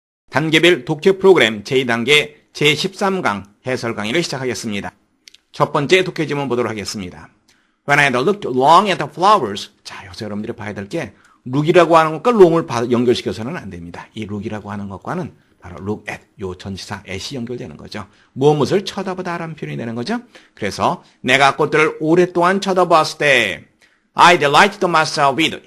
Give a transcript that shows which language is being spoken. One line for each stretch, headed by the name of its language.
Korean: 단계별 독해 프로그램 제2단계 제13강 해설 강의를 시작하겠습니다. 첫 번째 독해 지문 보도록 하겠습니다.
English: When I had looked long at the flowers.
Korean: 자, 여기서 여러분들이 봐야 될 게 look이라고 하는 것과 long을 연결시켜서는 안 됩니다. 이 look이라고 하는 것과는 바로 look at, 요 전치사 at이 연결되는 거죠. 무엇을 쳐다보다라는 표현이 되는 거죠. 그래서 내가 꽃들을 오랫동안 쳐다보았을 때
English: I delighted myself with.